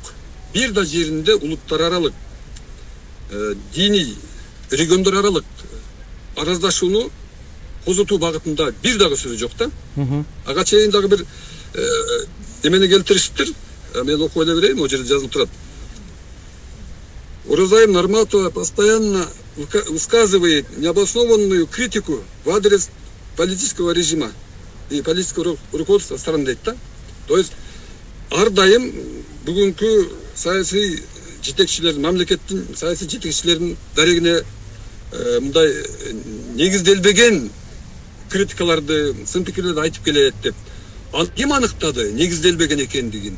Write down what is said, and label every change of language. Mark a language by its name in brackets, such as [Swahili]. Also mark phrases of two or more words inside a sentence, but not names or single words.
[Kyrgyz] Бир да жеринде улуттар аралык, диний, региондор аралык араздашууну козутуу багытында бир дагы сөзү жок да. Ага чейин дагы бир эмени келтириштир. Мен окуп эле берейин, о жерде жазылып турат. [Russian] Орозайым Нарматова постоянно высказывает необоснованную критику в адрес политического режима и политического руководства страны [Kyrgyz] дейт да. [Russian] То есть [Kyrgyz] ар дайым бүгүнкү саясий жетекчилердин, мамлекеттин саясий жетекчилердин дарегине мындай негизделбеген критикаларды, сын пикирлерди айтып келет деп. Ким аныктады негизделбеген экендигин?